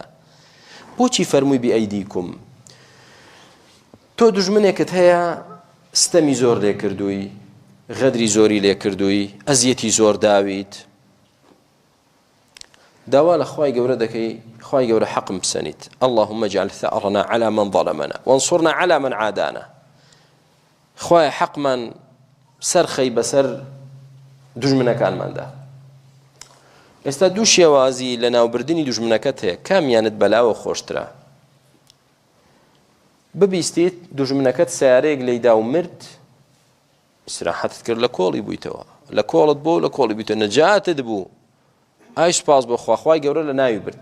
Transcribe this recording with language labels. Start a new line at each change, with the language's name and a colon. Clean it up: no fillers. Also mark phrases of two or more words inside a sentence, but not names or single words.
Central Kurdish: بۆچی فەرمووی بئەیدیکم؟ تۆ دژمنێکت هەیە، ستەمی زۆر لێ کردووی، غەدری زۆری لێ کردووی، ئەزیەتی زۆر داویت، داوا لە خوای گەورە دەکەی، خوای گەورە حەقم بسەنیت.
Arabic: اللهم اجعل ثأرنا على من ظلمنا وانصرنا على من عادانا.
Central Kurdish: خوای حەقمان سەرخەی بەسەر دژمنەکانماندا. ئێستا دوو شێوازی لە ناوبردنی دژمنەکەت هەیە، کامیانت بەلاوە خۆشترە؟ ببیستیت دژمنەکەت سیارەیەک لەیدا و مرد، ئیسراحەتت کرد، لە کۆڵی بوویتەوە، لە کۆڵت بۆ لە کۆڵی بوویتەوە، نەجاتت بوو، ئای سوپاس بۆ خوا، خوای گەورە لە ناوی برد.